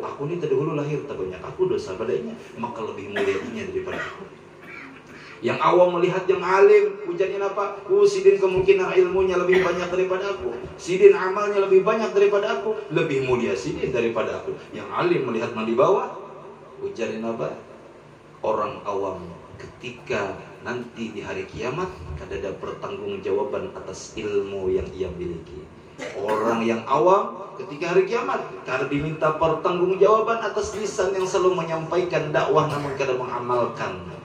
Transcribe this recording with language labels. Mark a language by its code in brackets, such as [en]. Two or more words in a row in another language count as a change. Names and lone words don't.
[id] Aku ini terdahulu lahir tak banyak aku dosa padanya, maka lebih mulianya daripada aku. Yang awam melihat yang alim, ujarnya apa? Sidin kemungkinan ilmunya lebih banyak daripada aku, sidin amalnya lebih banyak daripada aku, lebih mulia sidin daripada aku. Yang alim melihat yang di bawah, ujarnya apa? Orang awam ketika nanti di hari kiamat ada pertanggungjawaban atas ilmu yang ia miliki. Orang yang awam ketika hari kiamat karena diminta pertanggungjawaban atas lisan yang selalu menyampaikan dakwah namun kadang mengamalkan.